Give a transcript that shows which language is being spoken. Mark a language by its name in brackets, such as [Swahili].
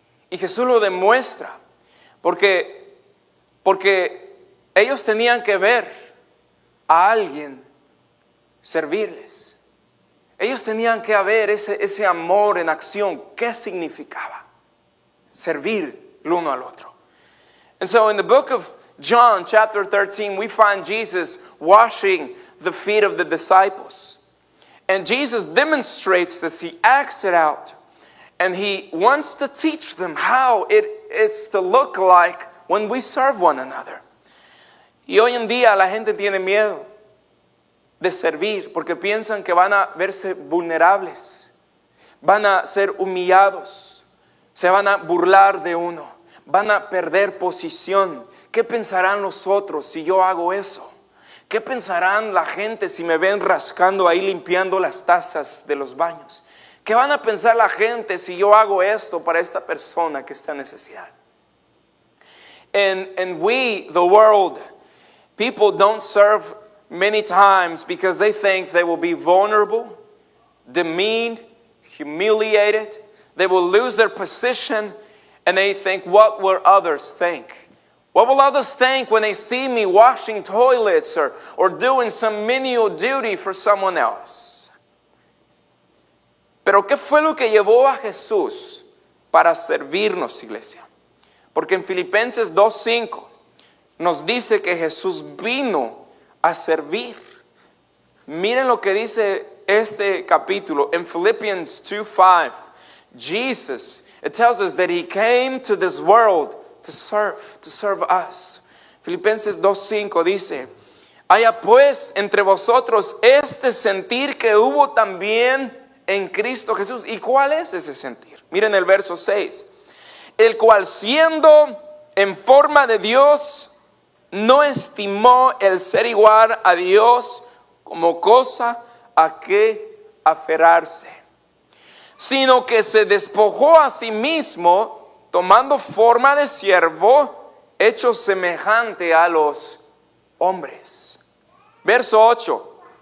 [Spanish] Y Jesús lo demuestra porque ellos tenían que ver a alguien servirles. Ellos tenían que ver ese amor en acción. ¿Qué significaba? Servir el uno al otro. [English] And so in the book of John chapter 13, we find Jesus washing the feet of the disciples. And Jesus demonstrates this. He acts it out. And he wants to teach them how it is to look like when we serve one another. [Spanish] Y hoy en día la gente tiene miedo de servir porque piensan que van a verse vulnerables, van a ser humillados, se van a burlar de uno, van a perder posición. ¿Qué pensarán los otros si yo hago eso? ¿Qué pensarán la gente si me ven rascando ahí limpiando las tazas de los baños? ¿Qué van a pensar la gente si yo hago esto para esta persona que está en necesidad? [English] And we, the world, people don't serve many times because they think they will be vulnerable, demeaned, humiliated. They will lose their position and they think, what will others think? What will others think when they see me washing toilets or doing some menial duty for someone else? [Spanish] Pero ¿qué fue lo que llevó a Jesús para servirnos, iglesia? Porque en Filipenses 2:5 nos dice que Jesús vino a servir. Miren lo que dice este capítulo. [English] En Philippians 2:5, Jesus, it tells us that He came to this world to serve us. [Spanish] Filipenses 2:5 dice: haya pues entre vosotros este sentir que hubo también en Cristo Jesús. ¿Y cuál es ese sentir? Miren el verso 6. El cual siendo en forma de Dios, no estimó el ser igual a Dios como cosa a que aferrarse, sino que se despojó a sí mismo, tomando forma de siervo, hecho semejante a los hombres. Verso 8.